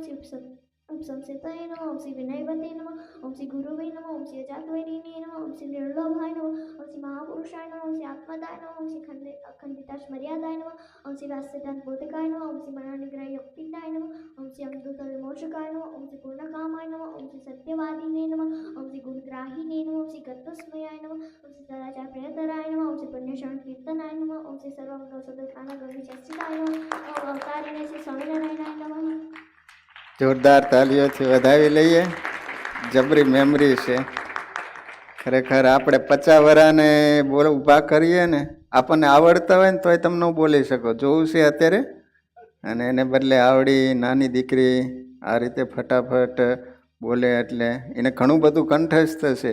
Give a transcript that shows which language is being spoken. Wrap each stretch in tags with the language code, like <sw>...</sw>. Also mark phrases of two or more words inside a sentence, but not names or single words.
<sa>श्री संसिताय नमः, ॐ श्री विनयवते नमः, ॐ श्री गुरवे नमः, ॐ श्री अजातवैरिणे नमः, ॐ श्री निर्लाभाय नमः, ॐ श्री महापुरुषाय नमः, ॐ श्री आत्मदाय नमः, ॐ श्री खण्डिताश नमः, ॐ श्री वसिद्धान्त बोधकाय नमः, ॐ श्री मननिग्रह योक्तिन्दाय नमः, ॐ श्री अम्दुत विमोचकाय नमः, ॐ श्री पूर्णकामाय नमः, ॐ श्री सत्यवादिने नमः, ॐ श्री गुरुग्राहिणे नमः, ॐ श्री गतस्मयाय नमः, ॐ श्री सदाचार प्रियतराय नमः, ॐ श्री पुण्यशरण कीर्तनाय नमः, ॐ श्री सर्वमङ्गल साधन गवि चस्तिताय नमः, ॐ अवतारिणे श्री स्वामिनारायणाय नमः.</sa> <gu>જોરદાર તાલીઓથી વધાવી લઈએ. જબરી મેમરી છે ખરેખર. આપણે 50 વરાને ઊભા કરીએ ને, આપણને આવડતા હોય ને તોય તમે ન બોલી શકો. જોવું છે અત્યારે, અને એને બદલે આવડી નાની દીકરી આ રીતે ફટાફટ બોલે એટલે એને ઘણું બધું કંઠસ્થ છે.</gu>